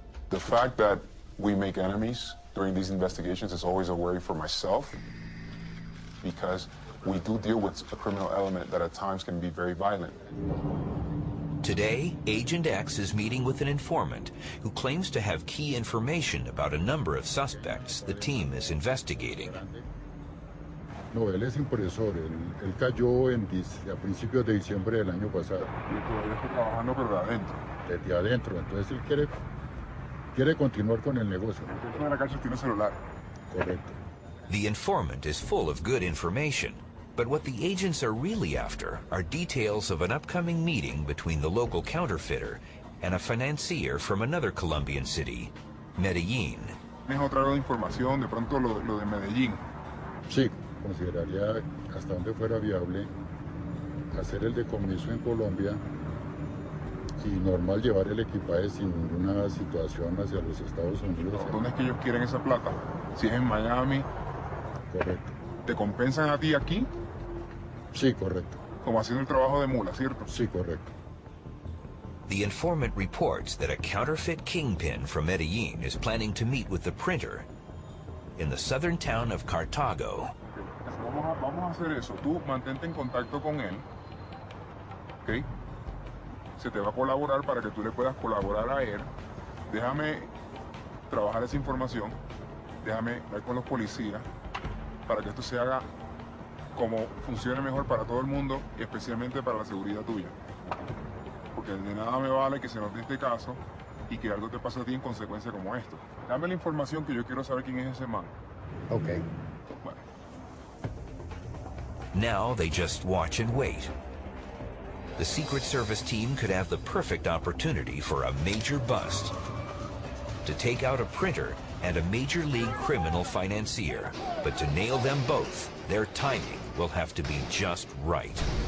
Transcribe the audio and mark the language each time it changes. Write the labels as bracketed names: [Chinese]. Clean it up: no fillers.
[English] The fact that we make enemies during these investigations is always a worry for myself because we do deal with a criminal element that at times can be very violent. Today, Agent X is meeting with an informant who claims to have key information about a number of suspects the team is investigating. [Spanish] No, él es impresor. Él cayó a principios de diciembre del año pasado. Yo todavía estoy trabajando, pero de adentro. Desde adentro. Entonces él quiere continuar con el negocio. Dentro de la cárcel tiene celular. Correcto. [English] The informant is full of good information, but what the agents are really after are details of an upcoming meeting between the local counterfeiter and a financier from another Colombian city, Medellín. [Spanish] ¿Tienes otra información? De pronto lo de Medellín. Sí. Consideraría hasta donde fuera viable hacer el decomiso en Colombia y normal llevar el equipaje sin ninguna situación hacia los Estados Unidos. ¿Dónde es que ellos quieren esa plata? Si es en Miami. Correcto. ¿Te compensan a ti aquí? Sí, correcto. Como haciendo el trabajo de mula, ¿cierto? Sí, correcto. [English] The informant reports that a counterfeit kingpin from Medellín is planning to meet with the printer in the southern town of Cartago. [Spanish] Vamos a hacer eso. Tú mantente en contacto con él, ¿ok? Se te va a colaborar para que tú le puedas colaborar a él. Déjame trabajar esa información. Déjame ver con los policías para que esto se haga como funcione mejor para todo el mundo y especialmente para la seguridad tuya. Porque de nada me vale que se nos dé este caso y que algo te pase a ti en consecuencia como esto. Dame la información que yo quiero saber quién es ese man. Okay. Bueno. [English] Now they just watch and wait. The Secret Service team could have the perfect opportunity for a major bust. To take out a printer, and a major league criminal financier. But to nail them both, their timing will have to be just right.